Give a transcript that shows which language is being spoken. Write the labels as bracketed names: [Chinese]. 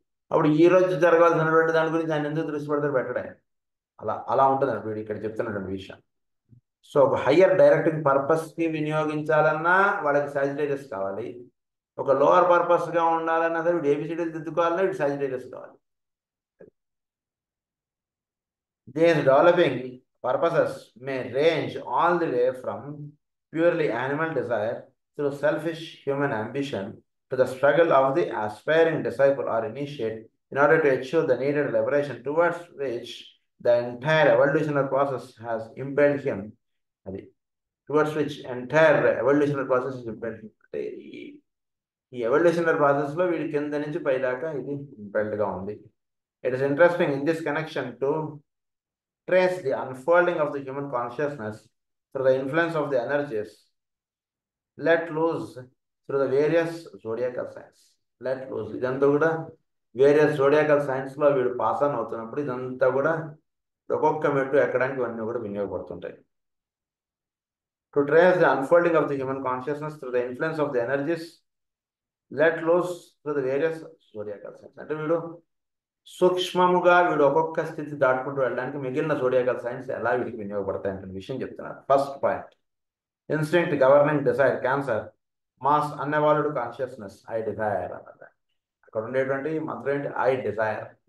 [Telugu] అప్పుడు ఈ రోజు జరగాల్సినటువంటి దాని గురించి ఆయన ఎందుకు దృష్టి పెడతారు పెట్టడే. అలా ఉంటుంది వీడు ఇక్కడ చెప్తున్నటువంటి విషయం. సో ఒక హయ్యర్ డైరెక్టింగ్ పర్పస్కి వినియోగించాలన్నా వాళ్ళకి సాజిటేరియస్ కావాలి, ఒక లోవర్ పర్పస్గా ఉండాలన్నా సరే వీడు ఏబిసిడీలు దిద్దుకోవాలన్నా వీడు సాజిటేరియస్ కావాలి. [English] These developing purposes may range all the way from purely animal desire through selfish human ambition to the struggle of the aspiring disciple or initiate in order to achieve the needed liberation towards which the entire evolutionary process has impelled him. Towards which entire evolutionary process is impelled him. [Telugu] ఈ evolutionary ప్రాసెస్లో వీడి కింద నుంచి పైదాకా ఇది ఇంపెల్డ్గా ఉంది. [English] It is interesting in this connection to trace the unfolding of the human consciousness through the influence of the energies let loose through the various zodiacal signs. Let loose [Telugu] ఇదంతా కూడా various జోడియాకల్ సైన్స్లో వీడు పాస్ ఆన్ అవుతున్నప్పుడు ఇదంతా కూడా ఒక్కొక్క మెట్టు ఎక్కడానికి ఇవన్నీ కూడా వినియోగపడుతుంటాయి. [English] To trace the unfolding of the human consciousness through the influence of the energies let loose through the various zodiacal signs. [Telugu] అంటే వీడు సూక్ష్మముగా వీడు ఒక్కొక్క స్థితి దాటుకుంటూ వెళ్ళడానికి మిగిలిన జోడియాకల్ సైన్స్ ఎలా వీడికి వినియోగపడతాయంటే విషయం చెప్తున్నారు. [English] First point, instinct governing desire cancer mass unevolved consciousness I desire అన్నది. [Telugu] అక్కడ ఉండేటువంటి మంత్రం ఏంటి? I desire.